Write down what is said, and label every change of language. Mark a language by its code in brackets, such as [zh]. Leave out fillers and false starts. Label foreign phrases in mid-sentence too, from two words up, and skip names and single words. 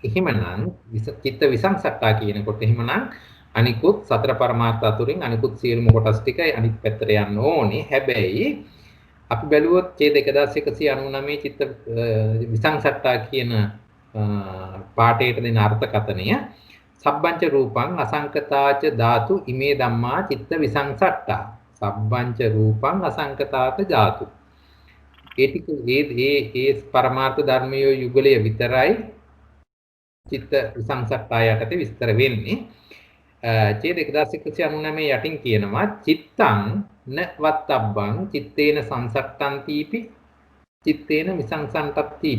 [si] එහෙමනම් [pi] චිත්ත විසංසට්ඨා [si] කියනකොට එහෙමනම් අනිකුත් සතර පරමාර්ථ අතුරින් අනිකුත් සියලුම කොටස් ටික අනිත් පැත්තට යන්න ඕනේ. හැබැයි අපි බැලුවොත් ඡේද 1199 [pi] චිත්ත විසංසට්ඨා [si] කියන පාඨයට දෙන අර්ථකථනය [pi] සබ්බංච රූපං අසංකතාච ධාතු ඉමේ ධම්මා චිත්ත විසංසට්ඨා. සබ්බංච රූපං අසංකතාච ධාතු. [si] ඒ ටික ඒ පරමාර්ථ ධර්මයේ යුගලය විතරයි [pi] චිත්ත විසංසට්ඨා [si] යටතේ විස්තර වෙන්නේ. ඡේද 1199 යටින් කියනවා [pi] චිත්තං න වත්තබ්බං චිත්තේන සංසට්ඨන්තිපි චිත්තේන විසංසන්තත්තිපි.